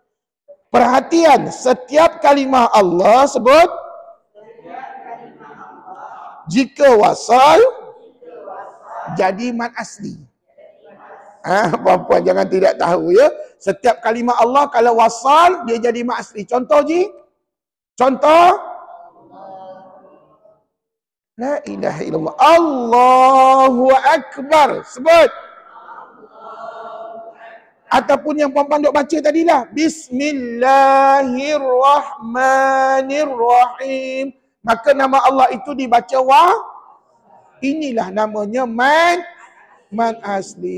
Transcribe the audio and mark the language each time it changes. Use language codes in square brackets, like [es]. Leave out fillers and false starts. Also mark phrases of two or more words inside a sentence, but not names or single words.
[ms] Perhatian, setiap kalimah Allah sebut Jika wasal jadi mad asli. Puan-puan jangan tidak tahu ya. Setiap kalimah Allah kalau wasal dia jadi mad asli. Contoh Ji? Contoh? [ar] لا إله إلا الله. الله أكبر. [ms] Sebut. Ataupun yang puan-puan duk baca tadilah. [ar] بسم الله الرحمن الرحيم. [ms] Maka nama Allah itu dibaca inilah namanya mad asli.